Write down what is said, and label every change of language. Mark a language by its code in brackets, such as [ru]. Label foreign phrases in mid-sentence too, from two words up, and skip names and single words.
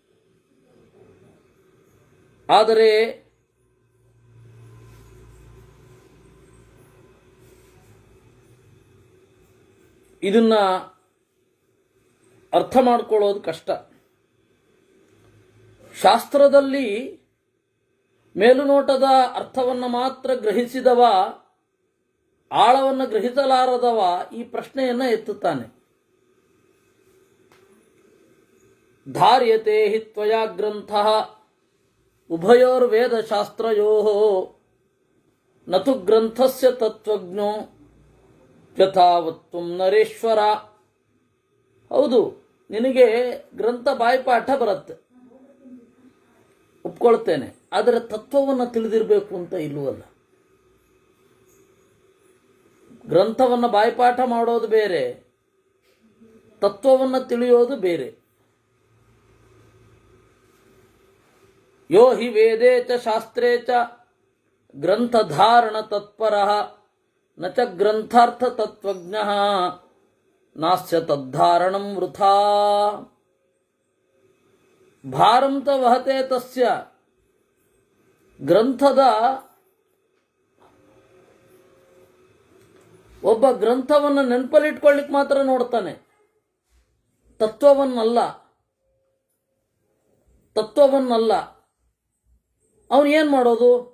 [kn] ಆದರೆ ಇದನ್ನ ಅರ್ಥ ಮಾಡಿಕೊಳ್ಳೋದು ಕಷ್ಟ. ಶಾಸ್ತ್ರದಲ್ಲಿ ಮೇಲುನೋಟದ ಅರ್ಥವನ್ನು ಮಾತ್ರ ಗ್ರಹಿಸಿದವ, ಆಳವನ್ನು ಗ್ರಹಿಸಲಾರದವ ಈ ಪ್ರಶ್ನೆಯನ್ನು ಎತ್ತುತ್ತಾನೆ. [sa] ಧಾರ್ಯತೆ ಹಿ ತ್ವಯಾ ಗ್ರಂಥಃ ಉಭಯೋರ್ವೇದಶಾಸ್ತ್ರಯೋಃ ನತು ಗ್ರಂಥಸ್ಯ ತತ್ವಜ್ಞೋ ಯಥಾವತ್ವಂ ನರೇಶ್ವರ. [kn] ಹೌದು, ನಿನಗೆ ಗ್ರಂಥ ಬಾಯಿಪಾಠ ಬರುತ್ತೆ, ಒಪ್ಕೊಳ್ತೇನೆ. ಆದರೆ ತತ್ವವನ್ನು ತಿಳಿದಿರಬೇಕು ಅಂತ ಇಲ್ಲವಲ್ಲ. ಗ್ರಂಥವನ್ನು ಬಾಯಿಪಾಠ ಮಾಡೋದು ಬೇರೆ, ತತ್ವವನ್ನು ತಿಳಿಯೋದು ಬೇರೆ. [sa] ಯೋ ಹಿ ವೇದೇ ಚ ಶಾಸ್ತ್ರೇ ಚ ಗ್ರಂಥಧಾರಣ ತತ್ಪರಃ ನ ಚ ಗ್ರಂಥಾರ್ಥ ತತ್ವಜ್ಞಃ ನಾಸ್ಯ ತದ್ಧಾರಣಂ ವೃಥಾ. ಭಾರಂ ತ ವಹತೆ ತಸ್ಯ. [kn] ಗ್ರಂಥದ ಒಬ್ಬ ಗ್ರಂಥವನ್ನು ನೆನಪಲ್ಲಿಟ್ಕೊಳ್ಳಿಕ್ಕೆ ಮಾತ್ರ ನೋಡ್ತಾನೆ, ತತ್ವವನ್ನಲ್ಲ. ಅವನು ಏನು ಮಾಡೋದು?